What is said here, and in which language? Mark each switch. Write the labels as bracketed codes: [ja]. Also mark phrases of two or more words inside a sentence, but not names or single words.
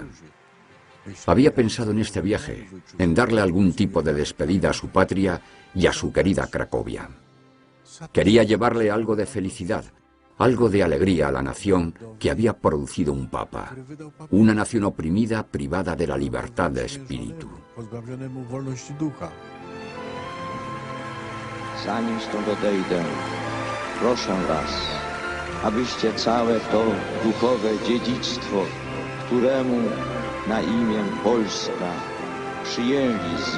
[es] Había pensado en este viaje, en darle algún tipo de despedida a su patria y a su querida Cracovia. Quería llevarle algo de felicidad, algo de alegría a la nación que había producido un papa, una nación oprimida, privada de la libertad de espíritu. [pl] Zanim stąd odejdę, proszę was, abyście całe to duchowe dziedzictwo, któremu na imię Polska przyjęli z